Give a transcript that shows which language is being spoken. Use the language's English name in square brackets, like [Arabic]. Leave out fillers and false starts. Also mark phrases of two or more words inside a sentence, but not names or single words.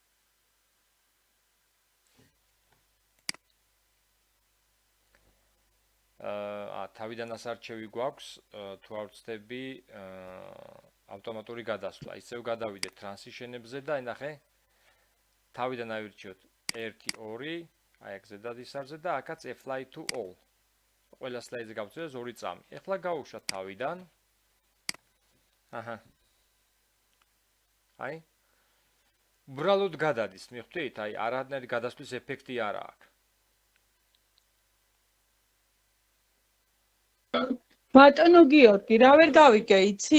[Georgian] თავიდან ასარჩევი გვაქვს, თუ არ ვცდები, ავტომატური გადასვლა. ისევ გადავიდე transition-ებზე და აი ნახე. თავიდან ავირჩიოთ 1, 2, აი აქ ზედად ისარზე და აქაც [English] apply to all. [Georgian] ყველა სლაიდზე გავწევს 2 წამი. ეხლა გავუშვათ თავიდან. აჰა. აი. უბრალოდ გადადის, მიხვდით? აი არანაირი გადასვლის ეფექტი არ აქვს. ბატონო გიორგი, რა ვერ გავიგე, იცი?